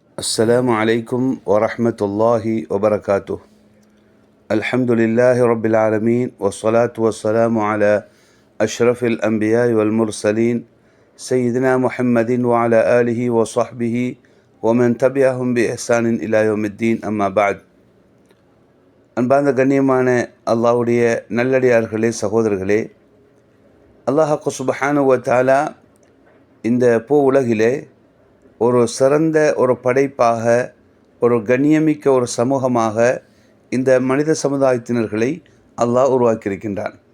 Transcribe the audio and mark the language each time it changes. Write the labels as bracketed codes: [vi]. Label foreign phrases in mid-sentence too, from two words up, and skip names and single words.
[ar] السلام عليكم ورحمة الله وبركاته. الحمد لله رب العالمين والصلاة والسلام على أشرف الأنبياء والمرسلين سيدنا محمد وعلى آله وصحبه ومن تبعهم بإحسان إلى يوم الدين أما بعد. [ta] அன்பார்ந்த கண்ணியமான அல்லாஹ்வுடைய நல்லடியார்களே, சகோதரர்களே, [ar] الله سبحانه و تعالى [ta] இந்த பூ உலகிலே ஒரு சிறந்த ஒரு படைப்பாக, ஒரு கண்ணியமிக்க ஒரு சமூகமாக இந்த மனித சமுதாயத்தினர்களை அல்லாஹ் உருவாக்கியிருக்கின்றான்.